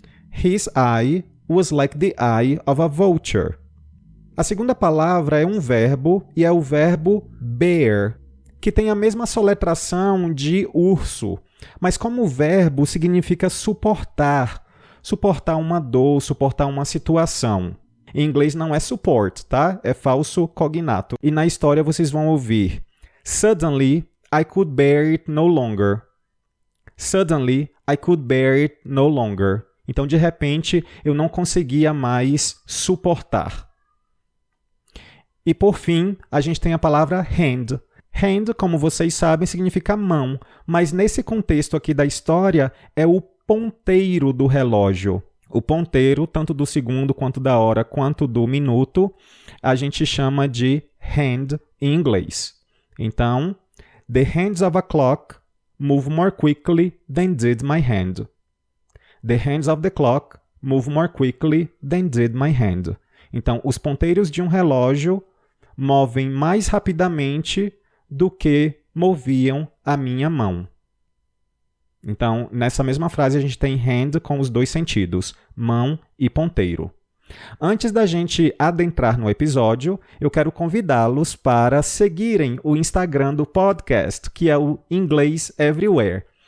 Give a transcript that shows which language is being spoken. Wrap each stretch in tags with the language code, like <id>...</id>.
<en>His eye was like the eye of a vulture.</en> <pt>A segunda palavra é um verbo e é o verbo bear, que tem a mesma soletração de urso, mas como verbo significa suportar, suportar uma dor, suportar uma situação. Em inglês não é support, tá? É falso cognato. E na história vocês vão ouvir:</pt> <en>Suddenly, I could bear it no longer. Suddenly, I could bear it no longer.</en> <pt>Então, de repente, eu não conseguia mais suportar. E, por fim, a gente tem a palavra hand. Hand, como vocês sabem, significa mão, mas nesse contexto aqui da história, é o ponteiro do relógio. O ponteiro, tanto do segundo, quanto da hora, quanto do minuto, a gente chama de hand em inglês.</pt> <en>Então, the hands of a clock move more quickly than did my hand. The hands of the clock move more quickly than did my hand.</en> <pt>Então, os ponteiros de um relógio movem mais rapidamente do que moviam a minha mão. Então, nessa mesma frase, a gente tem hand com os 2 sentidos, mão e ponteiro. Antes da gente adentrar no episódio, eu quero convidá-los para seguirem o Instagram do podcast, que é o Inglês Everywhere.</pt>